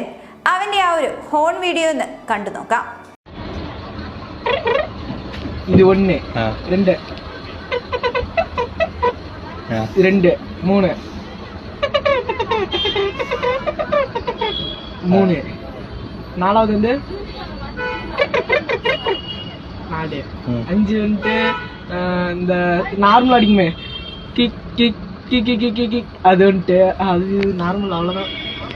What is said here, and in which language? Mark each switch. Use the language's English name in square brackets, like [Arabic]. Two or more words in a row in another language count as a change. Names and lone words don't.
[Malayalam] അവന്റെ ആ ഒരു [English] horn video [Malayalam] ഒന്ന് കണ്ടു നോക്കാം. ഇത് ഒന്ന് രണ്ട് രണ്ട് മൂന്ന് മൂന്ന് [Tamil] നാലാவது வந்து 4 5 வந்து இந்த நார்மல் அடிக்குமே கிக் கிக் கிக் கிக் கிக் அது வந்துட்டு அது நார்மல் அவ்வளோதான்.